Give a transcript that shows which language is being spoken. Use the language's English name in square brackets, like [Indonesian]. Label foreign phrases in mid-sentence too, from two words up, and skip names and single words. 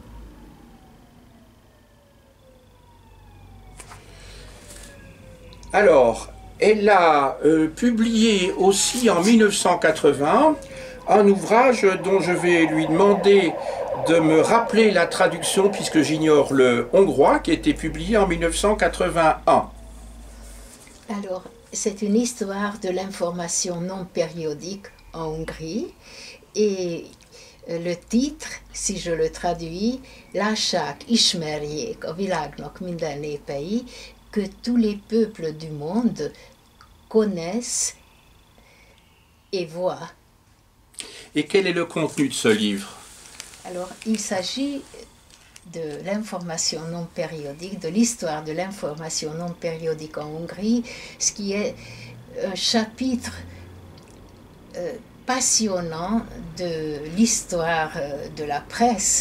[French] Alors, elle a publié aussi en 1980 un ouvrage dont je vais lui demander de me rappeler la traduction, puisque j'ignore le hongrois, qui a été publié en 1981. Alors, c'est une histoire de l'information non périodique en Hongrie, et le titre, si je le traduis, [Hungarian] Lássák, ismerjék a világnak minden népei, [French] que tous les peuples du monde connaissent et voient. Et quel est le contenu de ce livre? Alors, il s'agit de l'information non périodique, de l'histoire de l'information non périodique en Hongrie, ce qui est un chapitre passionnant de l'histoire de la presse.